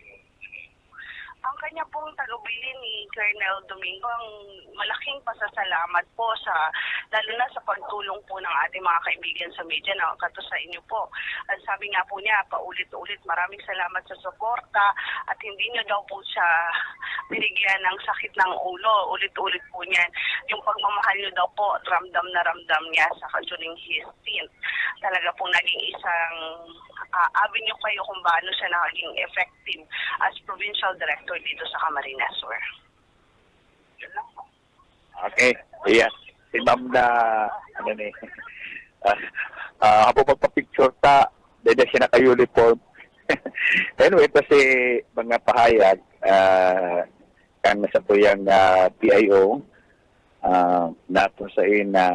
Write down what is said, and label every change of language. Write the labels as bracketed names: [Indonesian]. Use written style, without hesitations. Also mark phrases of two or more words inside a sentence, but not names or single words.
[Filipino] Ang kanya pong talubili ni Colonel Domingo, ang malaking pasasalamat po lalo na sa pagtulong po ng ating mga kaibigan sa media na kato sa inyo po. At sabi nga po niya, paulit-ulit, maraming salamat sa suporta at hindi niyo daw po siya binigyan ng sakit ng ulo. Ulit-ulit po niyan. Yung pagmamahal niyo daw po, ramdam na ramdam niya sa [English] during his stint. [Filipino] Talaga po naging isang avenue kayo kung paano siya naging effective [English] as provincial director [Filipino] dito sa Camarines Sur. [English] Okay. Yeah. [Bikol] Si Ma'am na habang magpa-picture ta, dahil siya naka-uniform, Anyway, kasi mga pahayag, kan sa po yung PIO, nato sa na